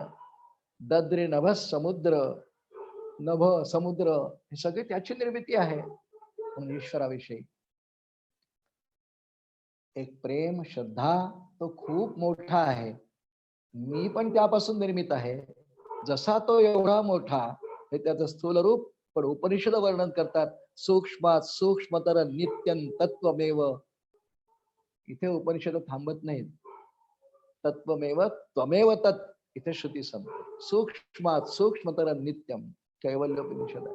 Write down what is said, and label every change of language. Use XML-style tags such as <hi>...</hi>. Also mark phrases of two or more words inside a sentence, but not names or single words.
<mr>दद्रे नभ समुद्र, नभ समुद्र हे सगळे त्याची निर्मिती आहे. म्हणून ईश्वराविषयी एक प्रेम, श्रद्धा तो खूप मोठा आहे. मी पण त्यापासून निर्मित आहे. जसा तो एवढा मोठा, हे त्याचं स्थूल रूप. पण उपनिषद वर्णन करतात,</mr> <sa>सूक्ष्मात सूक्ष्मतर नित्यं तत्वमेव.</sa> <mr>इथे उपनिषद थांबत नाहीत.</mr> <sa>तत्वमेव त्वमेव तत्,</sa> <mr>इथे श्रुती संपते.</mr> <sa>सूक्ष्मात सूक्ष्मतर नित्यम, कैवल्योपनिषद.</sa>